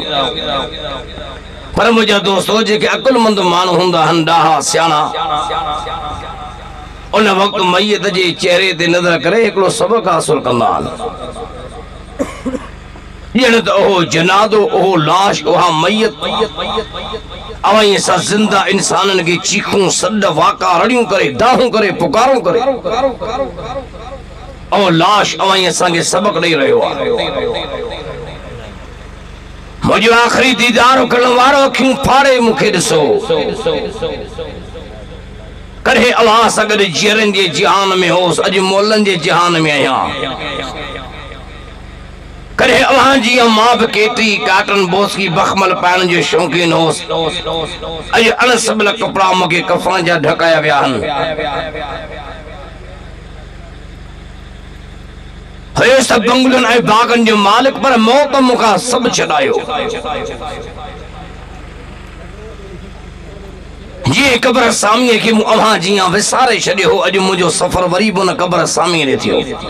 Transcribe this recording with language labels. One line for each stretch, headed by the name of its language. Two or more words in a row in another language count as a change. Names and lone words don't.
Sindhi: पर मुंहिंजा दोस्तो जेके अकुलमंद माण्हू हूंदा आहिनि, ॾाहा सियाणा, उन वक़्तु मैयत जे चेहरे ते नज़र करे हिकिड़ो सबक़ हासिल कंदा आहिनि। ॼण त ओहो जनाज़ो, ओहो लाश, उहा मैयत अवई सा जिंदा इंसानन के चीखूं सद वाका रड़ियों करे दाहूं करे पुकारों करे और लाश अवई असांखे सबक ॾेई रहियो आहे। मुझे आखिरी दीदार करण वारो अखियूं फाड़े मूंखे ॾिसो कॾहिं अव्हां सां गॾु जीअरनि जे जहान में होसि अॼु मोलनि जे जहान में आहियां। कॾहिं अव्हां जी मां बि केतिरी काटन बोस की बखमल पाइण जो शौक़ीन होसि अॼु अणसबिल कपिड़ा मूंखे कफ़न जा ढकाया विया आहिनि। हुयो सभु बंगलुनि ऐं बागनि जो मालिक पर मौत मूंखां सभु छॾायो। ये कब्र सामीअ खे मूं अव्हां जीअं विसारे छॾियो हो अॼु मुंहिंजो सफ़र वरी बि उन कब्र सामीअ ॾे थियो।